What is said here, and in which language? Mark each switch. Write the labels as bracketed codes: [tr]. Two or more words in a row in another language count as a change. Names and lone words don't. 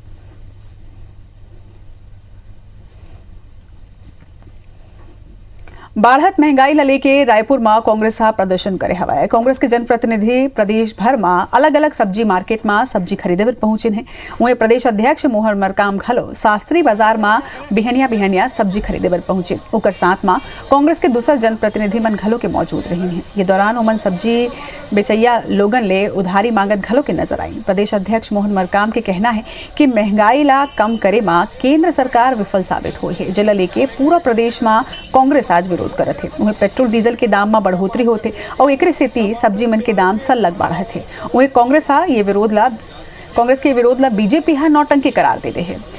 [hne] बढ़त महंगाई ला लेके रायपुर में कांग्रेस प्रदर्शन करे हवा है। कांग्रेस के जनप्रतिनिधि प्रदेश भर में अलग अलग सब्जी मार्केट में सब्जी खरीदे बर पहुंचे हैं। वहीं प्रदेश अध्यक्ष मोहन मरकाम घलो शास्त्री बाजार में बिहनिया सब्जी खरीदे बर पहुंचे। ओकर साथ में कांग्रेस के दूसर जनप्रतिनिधि मन घलो के मौजूद रही हैं। ये दौरान ओमन सब्जी बेचैया लोगन ले उधारी मांगत घलो के नजर आई। प्रदेश अध्यक्ष मोहन मरकाम के कहना है कि महंगाई ला कम करे में केंद्र सरकार विफल साबित हुई है, जिला लेके पूरा प्रदेश में कांग्रेस आज विरोध करत है। वहीं पेट्रोल डीजल के दाम में बढ़ोतरी होते और एकरे सेती सब्जी मन के दाम सलग बढ़े थे। वहीं कांग्रेस के विरोध ला बीजेपी नौटंकी करार दे रहे हैं।